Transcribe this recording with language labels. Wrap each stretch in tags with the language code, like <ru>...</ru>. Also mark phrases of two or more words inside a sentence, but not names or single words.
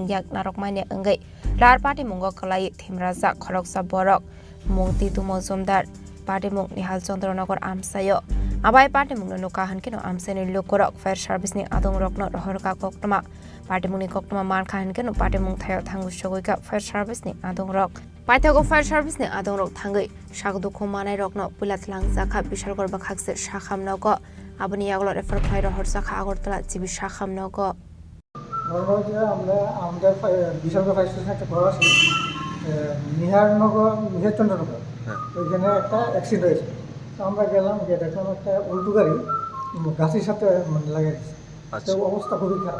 <trp>yak narokmani angai lahar pati mungo kalai thimraja khoroksa borok mungti tu mojumdar pati mung nihal chandranagar amsayo abai pati mungno nukahan kino amsani lokorok</trp> <en>fire service</en> <trp>ni adong rokno rohorka koktuma pati mungni koktuma man khan kino pati mung thayo thangu shogoika</trp> <en>fire service</en> <trp>ni adong rok Paithago</trp> <en>fire service</en> <trp>ni adong rok thangai sagdu khumanai rokno pulatlang jakha bishal gorba khakse shakham nogo aboni yagulo refer khai rohor jakha agortala jibi shakham nogo</trp> <bn>নর্মালি আমরা আমাদের বিশালগড়</bn> <en>fire station</en> <bn>একটা ঘর আছে নিহারচন্দ্রনগর ওইখানে একটা অ্যাক্সিডেন্ট হয়েছে তো আমরা গেলাম যে দেখলাম একটা উল্টো গাড়ি গাছের সাথে মানে লাগিয়ে দিচ্ছে তো অবস্থা খুবই খারাপ</bn>